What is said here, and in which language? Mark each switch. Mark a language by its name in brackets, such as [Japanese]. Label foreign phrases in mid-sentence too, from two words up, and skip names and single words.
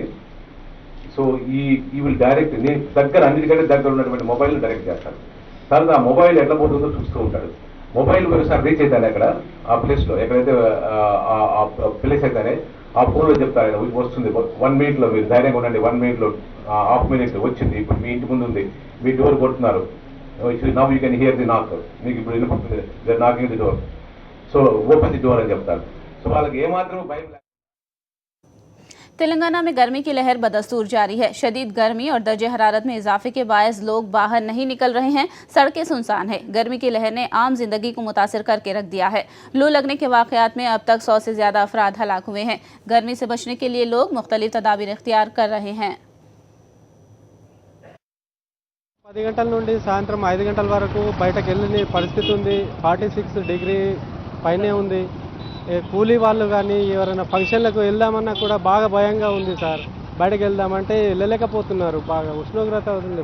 [English] so he will direct [Telugu] నేను దగ్గర అన్నిటికంటే దగ్గర ఉన్నటువంటి మొబైల్ని డైరెక్ట్ చేస్తాను. తర్వాత ఆ మొబైల్ ఎట్లా పోతుందో చూస్తూ ఉంటాడు. మొబైల్ ఒకసారి రీచ్ అవుతాను అక్కడ ఆ ప్లేస్లో, ఎక్కడైతే ప్లేస్ అయితేనే ఆ ఫోన్లో చెప్తారు వస్తుంది 1 minute మీరు ధైర్యంగా ఉండండి, 1 minute ½ minute వచ్చింది, ఇప్పుడు మీ ఇంటి ముందు ఉంది, మీ డోర్ కొడుతున్నారు, [English] now you can hear the knock, [Telugu] మీకు ఇప్పుడు వినపడుతుంది [English] knocking the door, so open the door [Telugu] అని చెప్తారు. సో వాళ్ళకి ఏమాత్రం భయం. [Urdu] تلنگانہ میں گرمی کی لہر بدستور جاری ہے. شدید گرمی اور درجۂ حرارت میں اضافے کے باعث لوگ باہر نہیں نکل رہے ہیں، سڑکیں سنسان ہے. گرمی کی لہر نے عام زندگی کو متاثر کرکے رکھ دیا ہے۔ لو لگنے کے واقعات میں اب تک 100 سے زیادہ افراد ہلاک ہوئے ہیں. گرمی سے بچنے کے لیے لوگ مختلف تدابیر اختیار کر رہے ہیں. [Telugu] 10 గంటల నుండి సాయంత్రం 5 గంటల వరకు బయటకు వెళ్ళని పరిస్థితి ఉంది. 46 డిగ్రీ పైనే ఉంది. కూలీ వాళ్ళు కానీ ఎవరైనా ఫంక్షన్లకు వెళ్దామన్నా కూడా బాగా భయంగా ఉంది సార్. బయటకు వెళ్దామంటే వెళ్ళలేకపోతున్నారు, బాగా ఉష్ణోగ్రత అవుతుంది.